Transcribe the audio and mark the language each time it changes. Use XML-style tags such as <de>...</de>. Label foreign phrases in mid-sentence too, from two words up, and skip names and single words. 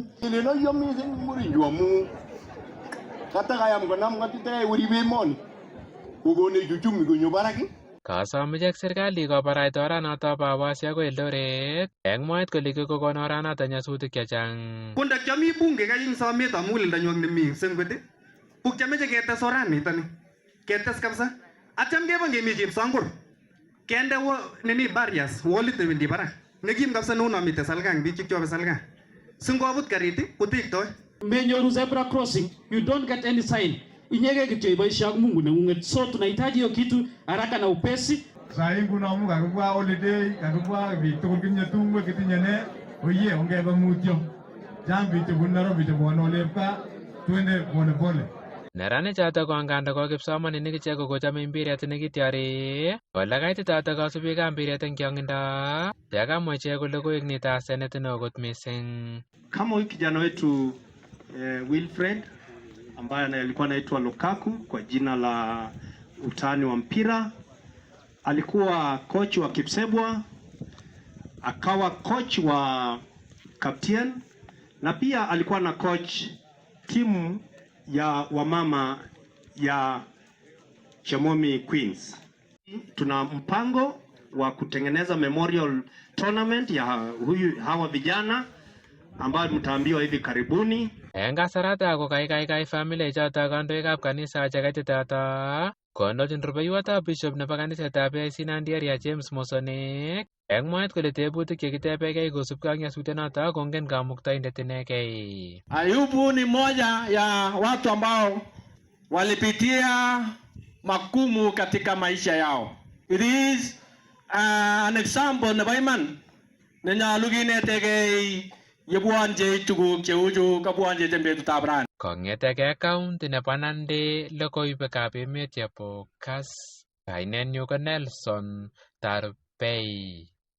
<kln>Ilelo mising murechu amu katakayam konam ng'atutik werib emoni kokonech uchumi konyo barak. Kasom ichek serikali kobaraita oranoto bo Awasi akoi Eldoret eng mwaet kole kikokon oranoto nyasutik chechang. Ko ndakyami bunge kaying somet amu muguleldanyo nemi sengwet buk chameche ketes oranitoni ketes kabisa atyam kebo ngemi chepsangor kende nini barriers wallit newendi barak nekim kabisa neuno mite salgang biik chikchobe salgang singobut karit kotektoi.</kln> <en>Menyoru zebra crossing, you don't get any sign.</en> <kln>Inyege kityo iboisie ak Mungu neng'ung'et.</kln> <sw>So tunahitaji hiyo kitu haraka na upesi.</sw> <kln>Sai nguno amu kakibwa holiday, kakibwa biik tugul kitinye tumwek kitinye ne, oye ongebe mutyo. Chang biik chebunu Nairobi chebwone olepka,</kln> <sw>twende pole pole.</sw> <kln>Neranik chotok ko nganda ko kipsomaninik ichek kochome mpiret nekityori ole kaititata kasubikab mpiret eng chongindo yakamwa ichek kole koek nito asenet neo kot mising.</kln> <sw>Kama huyu kijana wetu Wilfred ambaye alikuwa anaitwa Lukaku kwa jina la utani wa mpira, alikuwa coach wa Kipsebwa, akawa coach wa Captain na pia alikuwa na coach timu ya wamama ya Chemomi Queens. Tuna mpango wa kutengeneza</sw> <en>memorial tournament</en> <sw>ya hawa vijana ambayo mtaambiwa hivi karibuni.</sw> <kln>Eng kasarata ko kai family chotok kandoikab kanisa chekaititata kondochin rubeiwotab bishop nebo kanisetab AIC Nandi area James Mosonik eng mwaet kole tebutik chekitebegei kosubkei ak nyasutyonoto kongen kamuktaindet inegei.</kln> <sw>Ayubu ni moja ya watu ambao walipitia magumu katika maisha yao.</sw> <en>It is an example</en> <kln>nebo iman nenyalu kinetegei yebwonje tuguk cheuchu kabwonje en betutab rani. Kongetegei county nebo Nandi logoiwekab emet chebo KASS, kainenyu ko Nelson Tarbei.</kln>